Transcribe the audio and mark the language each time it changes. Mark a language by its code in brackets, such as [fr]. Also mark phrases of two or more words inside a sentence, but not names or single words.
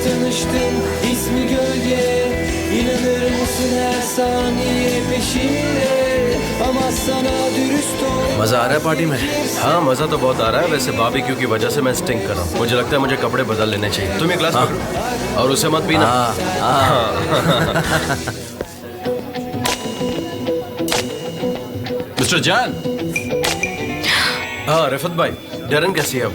[tr] Birisiyle tanıştım, ismi Gölge. İnanır mısın her saniye peşinde ama sana dürüst ol. [hi] मजा आ रहा है पार्टी में? हाँ मजा तो बहुत आ रहा है। वैसे बारबेक्यू की वजह से मैं स्टिंक कर रहा हूँ। मुझे लगता है मुझे कपड़े बदल लेने चाहिए। तुम एक ग्लास पकड़ो और उसे मत पीना। मिस्टर जैन। हाँ रिफत भाई, डरन कैसी है अब?